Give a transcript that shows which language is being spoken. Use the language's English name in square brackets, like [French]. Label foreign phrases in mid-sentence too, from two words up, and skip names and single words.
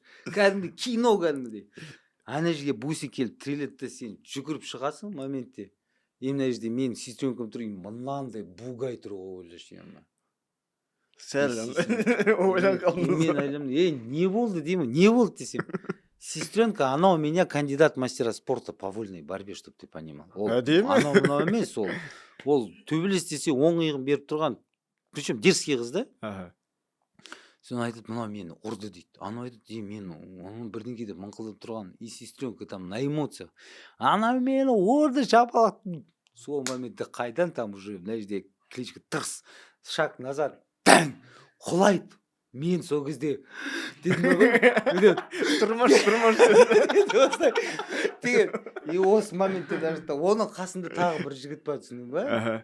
[Kazakh] Кәдімгі кино кәдімгідей. Ана жерге бусик келіп тіреледі де сен жүгіріп шығасың моментте. Мына жерде мен сестренкам тұр, мынандай бугай тұр ғой, ойлашы. Сәл ойлан қалдыңыз. Мен ойлаймын, не болды деймін, не болды десем. [Russian] Сестренка, она у меня кандидат мастера спорта по вольной борьбе, чтоб ты понимал. [Kazakh] Анау мынау емес, ол төбелес десе оң иығын беріп тұрған, причем дерзкий қыз да. Соны айтып, мынау мені ұрды дейді. Анау айтып, мен бірдеңке деп мыңқылдап тұрған, [Russian] и сестренка там на эмоциях. [Kazakh] Анау мені ұрды, шапалақ. Сол моментте қайдан [Russian] там уже, [Kazakh] мына жерде кличка тырс, [Russian] шаг назад, [Kazakh] бәң, құлайды. Мен сол кезде дедім ғой, тұрмаш. И осы моментте даже оның қасында тағы бір жігіт бар, түсіндің ба?